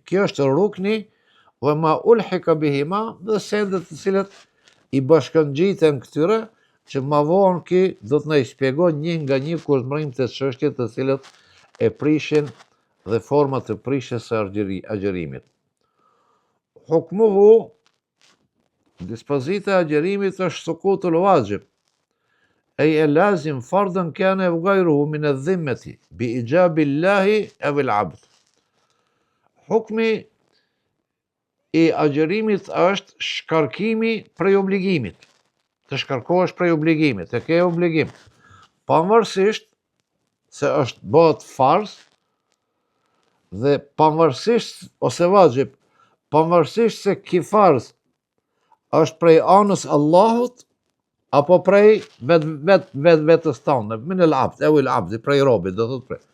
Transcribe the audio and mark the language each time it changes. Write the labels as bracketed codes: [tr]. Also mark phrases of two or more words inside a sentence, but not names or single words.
[sq] Kjo është [ar] ركني وما ألحق بهما, [sq] dhe sendet të cilat i bashkangjiten këtyre, që ma vonë ki do të na i shpjegon një nga një kur të marrim të çështjet të cilat e prishin dhe format të prishjes së agjerimit. [ar] حكمه, [sq] dispozita e agjerimit është [ar] سقوط الواجب اللازم فرضا كان غيره من الذمة بإيجاب الله أو العبد. [sq] Hukmi i agjerimit është shkarkimi prej obligimit. Të shkarkohesh prej obligimit, të ke obligim. Pavarësisht se është bëhet farz dhe pavarësisht ose vajib, pavarësisht se ki farz është prej anës Allahut apo prej vetës tonë, [ar] من العبد, [sq] e el-abd, prej robit, do thot prej.